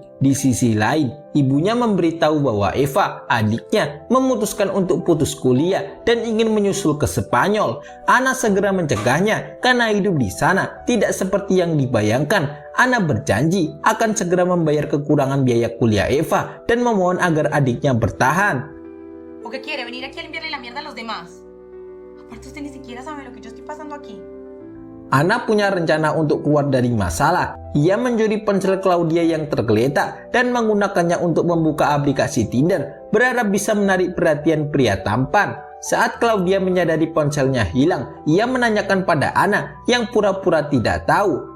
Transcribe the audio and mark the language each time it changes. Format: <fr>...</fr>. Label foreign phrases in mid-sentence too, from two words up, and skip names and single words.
<id>Di sisi lain, ibunya memberitahu bahwa Eva, adiknya, memutuskan untuk putus kuliah dan ingin menyusul ke Spanyol. Ana segera mencegahnya karena hidup di sana tidak seperti yang dibayangkan. Ana berjanji akan segera membayar kekurangan biaya kuliah Eva dan memohon agar adiknya bertahan.</id> <es>¿O qué quiere? ¿Venir aquí a limpiarle la mierda a los demás? Aparte usted ni siquiera sabe lo que yo estoy pasando aquí.</es> <id>Ana punya rencana untuk keluar dari masalah. Ia mencuri ponsel Claudia yang tergeletak dan menggunakannya untuk membuka aplikasi Tinder, berharap bisa menarik perhatian pria tampan. Saat Claudia menyadari ponselnya hilang, ia menanyakan pada Ana yang pura-pura tidak tahu.</id>